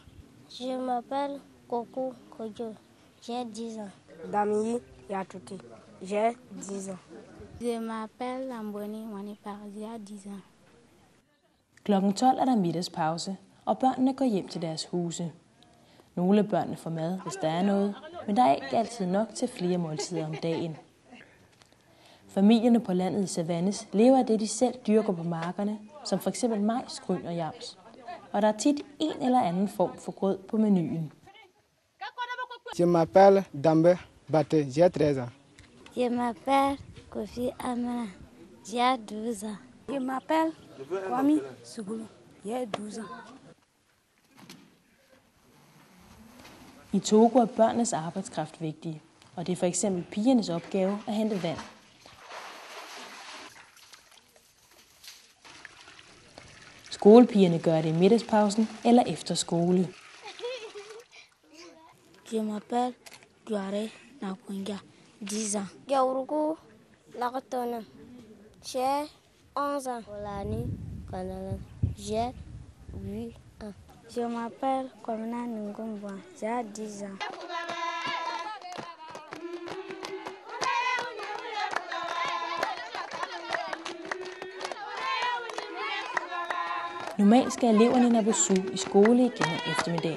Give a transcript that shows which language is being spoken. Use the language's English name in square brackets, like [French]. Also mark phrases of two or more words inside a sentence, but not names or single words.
[French] Je m'appelle Koko Kojo, j'ai 10 ans. Dami Yatuti, j'ai 10 ans. Je m'appelle Lamboni Manipar, j'ai 10 ans. [Danish] Klokken 12 er der middagspause, og børnene går hjem til deres huse. Nogle af børnene får mad, hvis der er noget, men der er ikke altid nok til flere måltider om dagen. Familierne på landet i Savanes lever af det, de selv dyrker på markerne, som f.eks. majs, gryn og jams. Og der er tit en eller anden form for grød på menuen. [French] Je m'appelle Dambe Bate, j'ai 13 ans. Je m'appelle Kofi Amana, j'ai 12 ans. Je m'appelle Kwami Sugulu, j'ai 12 ans. [Danish] I Togo er børnenes arbejdskraft vigtig, og det er for eksempel pigernes opgave at hente vand. Skolepigerne gør det i middagspausen eller efter skole. [French] Je m'appelle Douare Nakunga, 10 ans. Gaurugu Lakotona, j'ai 11 ans. Olani Kanalan, j'ai 8 ans. Je m'appelle Komina Ngumba, j'ai 10 ans. [Danish] Normalt skal eleverne i Nabusu i skole igen om eftermiddagen.